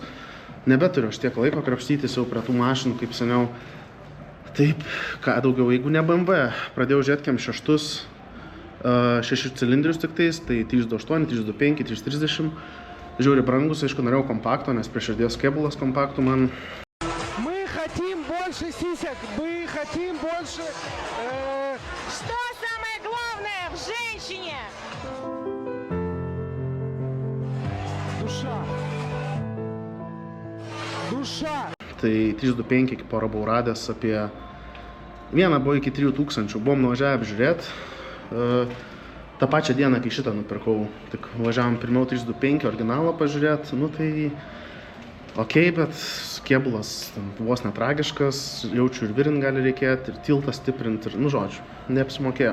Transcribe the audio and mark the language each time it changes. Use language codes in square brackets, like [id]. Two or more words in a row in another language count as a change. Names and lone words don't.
[lt] Nebeturiu aš tiek laiko krapštytis jau prie tų mašinų kaip seniau. Taip, ką daugiau, jeigu ne BMW, pradėjau žiūrėti M6, 6 cilindrius tik tais, tai 328, 325, 330. Žiauriai brangus, aišku, norėjau kompakto, nes prie širdies kėbulas kompaktų man. [ru] Мы хотим больше сисек, мы хотим больше... Что самое главное в женщине? Душа. Душа. [lt] Tai 325 iki porą buvau radęs apie... Vieną buvo iki 3000, buvom nuvažiavę apžiūrėti. Ta pačią dieną, kai šitą nupirkau, tik važiavom pirmiau 325 originalą pažiūrėti, nu tai okei, bet kėbulas vos netragiškas, jaučiu ir virint gali reikėti, ir tiltą stiprinti, ir, nu žodžiu, neapsimokėjo.